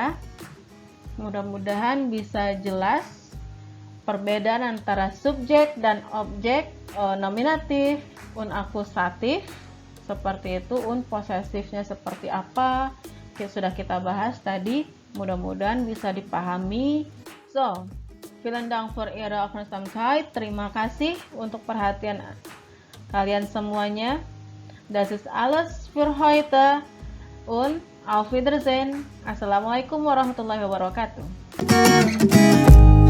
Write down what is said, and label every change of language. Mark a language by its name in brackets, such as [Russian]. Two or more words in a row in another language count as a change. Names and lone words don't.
[Indonesian] Mudah-mudahan bisa jelas perbedaan antara subjek dan objek, nominatif, akusatif, seperti itu. Posesifnya seperti apa? Sudah kita bahas tadi. Mudah-mudahan bisa dipahami. [German] So, vielen Dank für Ihre Aufmerksamkeit. [Indonesian] Terima kasih untuk perhatian kalian semuanya. [German] Das ist alles für heute und auf Wiedersehen. [Arabic] السلام عليكم ورحمة الله وبركاته.